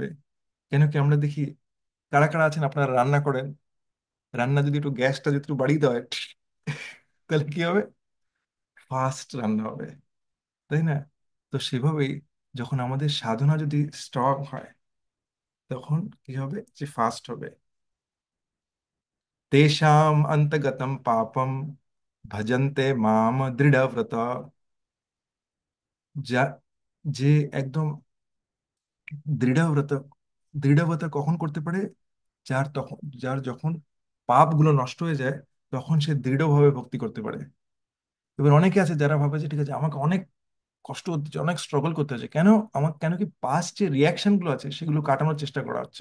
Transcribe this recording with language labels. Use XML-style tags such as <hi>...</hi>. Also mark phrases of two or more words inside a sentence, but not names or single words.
<bn>কেন কি আমরা দেখি, কারা কারা আছেন আপনারা রান্না করেন, রান্না যদি একটু গ্যাসটা যদি একটু বাড়িয়ে দেওয়া হয়, তাহলে কি হবে? ফাস্ট রান্না হবে, তাই না? তো সেভাবেই যখন আমাদের সাধনা যদি স্ট্রং হয়, তখন কি হবে? যে ফাস্ট হবে।</bn> <sa>তেষাম অন্তগতম পাপম ভজন্তে মাম দৃঢ়ব্রত।</sa> <bn>যা, যে একদম দৃঢ়ব্রত, দৃঢ়ব্রত কখন করতে পারে? যার যখন পাপগুলো নষ্ট হয়ে যায়, তখন সে দৃঢ়ভাবে ভক্তি করতে পারে। এবার অনেকে আছে যারা ভাবে যে ঠিক আছে, আমাকে অনেক কষ্ট করতে হচ্ছে, অনেক স্ট্রাগল করতে হচ্ছে, কেন আমার, কেন কি পাস্ট যে রিয়াকশন গুলো আছে সেগুলো কাটানোর চেষ্টা করা হচ্ছে।</bn>